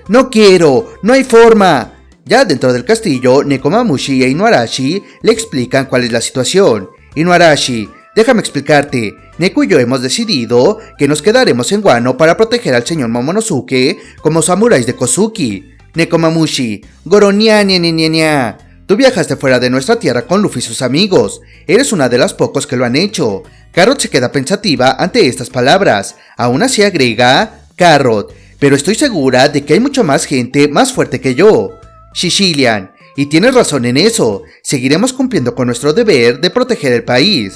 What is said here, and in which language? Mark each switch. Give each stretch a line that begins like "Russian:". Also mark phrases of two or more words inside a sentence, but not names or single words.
Spanish: No quiero, no hay forma. Ya dentro del castillo, Nekomamushi e Inuarashi le explican cuál es la situación. Inuarashi: déjame explicarte, Neku y yo hemos decidido que nos quedaremos en Wano para proteger al señor Momonosuke como samuráis de Kozuki. Nekomamushi: Goro, ña ña ña ña ña. Tú viajaste fuera de nuestra tierra con Luffy y sus amigos, eres una de las pocos que lo han hecho. Carrot se queda pensativa ante estas palabras, aún así agrega: Carrot: pero estoy segura de que hay mucho más gente más fuerte que yo. Shishilian: y tienes razón en eso, seguiremos cumpliendo con nuestro deber de proteger el país.